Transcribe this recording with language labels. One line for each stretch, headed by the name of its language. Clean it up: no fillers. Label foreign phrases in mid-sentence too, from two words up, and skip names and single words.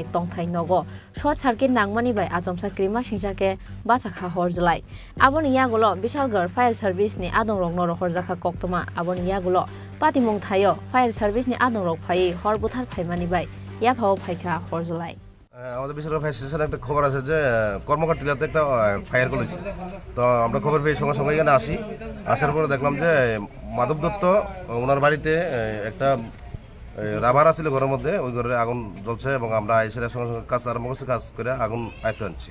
Kok Borok: Tongthai Nogo
English: Short Circuit
Kok Borok: Nangmani by Ajomsa Krima Shinjake Bachakha Horjlai Aboni Yagulo Bishalgarh Fire Service ni Adong Rok Noro Horjaka Koktoma Aboni Yagulo Pati Mung Thayo Fire Service ni Adong Rok Phai Horbuthar Phaimani by Yaphao Phaika Horjlai
Bangla: আমাদের বিশালগড় ফায়ার স্টেশনে একটা খবর আছে যে কর্মকার টিলাতে একটা ফায়ার করেছে। তো আমরা খবর পেয়ে সঙ্গে সঙ্গে এখানে আসি, আসার পরে দেখলাম যে মাধব দত্ত ওনার বাড়িতে একটা রাবার ছিল ঘরের মধ্যে, ওই ঘরে আগুন জ্বলছে এবং আমরা এসে সঙ্গে সঙ্গে কাজ আরম্ভ করছি, কাজ করে আগুন আয়ত্তে আনছি।